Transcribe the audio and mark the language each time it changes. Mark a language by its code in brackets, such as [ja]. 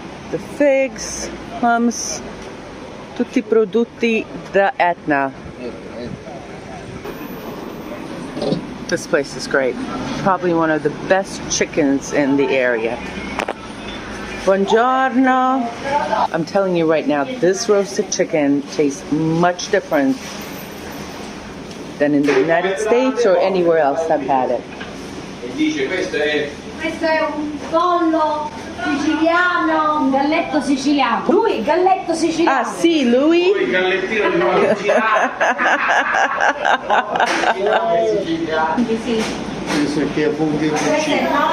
[en] The figs, [it] hummus, tutti prodotti da Etna. [en] This place is great. Probably one of the best chickens in the area. [it] Buongiorno. [en] I'm telling you right now, this roasted chicken tastes much different than in the United States or anywhere else I've had it. [it] Questo è un pollo siciliano, un galletto siciliano. Lui è galletto siciliano. Ah, sì, lui? Lui il gallettino originale. Sì. Questo che è funghi puccini.